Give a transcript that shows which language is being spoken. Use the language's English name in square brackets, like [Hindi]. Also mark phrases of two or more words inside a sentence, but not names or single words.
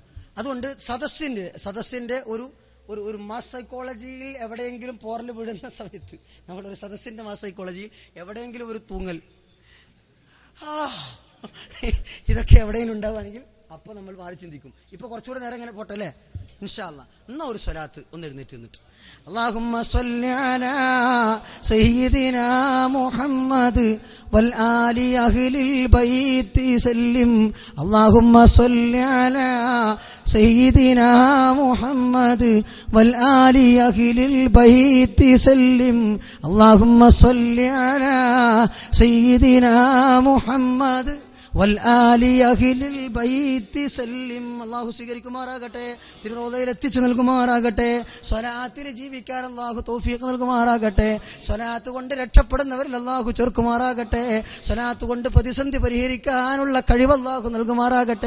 [Malayalam] അതുകൊണ്ട് സദസ്സിന്റെ ഒരു [English] mass psychologyയിൽ [Malayalam] എവിടെയെങ്കിലും പോറൽ വിടുന്ന സമയത്ത് നമ്മുടെ ഒരു സദസ്സിന്റെ [English] mass psychologyയിൽ [Malayalam] എവിടെയെങ്കിലും ഒരു തൂങ്ങൽ ഇതൊക്കെ എവിടെയെങ്കിലും ഉണ്ടാവുകയാണെങ്കിൽ അപ്പൊ നമ്മൾ മാറി ചിന്തിക്കും. ഇപ്പൊ കുറച്ചുകൂടെ നേരം ഇങ്ങനെ പോട്ടെ അല്ലേ? [Arabic] إن شاء الله [Malayalam] എന്നാ ഒരു സ്വലാത്ത് ഒന്ന് എഴുന്നേറ്റ് നിന്നിട്ട് [Arabic] اللهم صل على سيدنا محمد والآل أهل البيت سلم. اللهم صل على سيدنا محمد والآل أهل البيت سلم. اللهم صل على سيدنا محمد والآل أهل البيت سلم. [Malayalam] അല്ലാഹു സ്വീകരിക്കുമാറാകട്ടെ, തിരുറോദയിൽ എത്തിച്ചു നൽകുമാറാകട്ടെ, സ്വലാത്തിൽ ജീവിക്കാൻ അല്ലാഹു തൗഫീഖ് നൽകുമാറാകട്ടെ, സ്വലാത്ത് കൊണ്ട് രക്ഷപ്പെടുന്നവരിൽ അല്ലാഹു ചേർക്കുമാറാകട്ടെ, സ്വലാത്ത് കൊണ്ട് പ്രതിസന്ധി പരിഹരിക്കാനുള്ള കഴിവ് അല്ലാഹു നൽകുമാറാകട്ടെ.